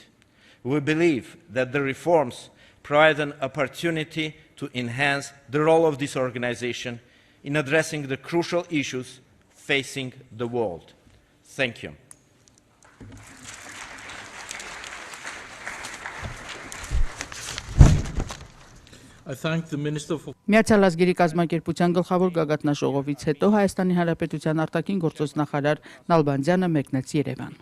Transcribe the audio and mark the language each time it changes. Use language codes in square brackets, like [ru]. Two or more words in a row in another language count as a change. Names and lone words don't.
[en] We believe that the reforms provide an opportunity to enhance the role of this organization in addressing the crucial issues facing the world. Thank you. I thank the Minister for [hy] Միացյալ ազգերի կազմակերպության գլխավոր գագաթնաժողովից հետո Հայաստանի Հանրապետության արտաքին գործոստ նախարար Նալբանդյանը մեկնեց Երևան։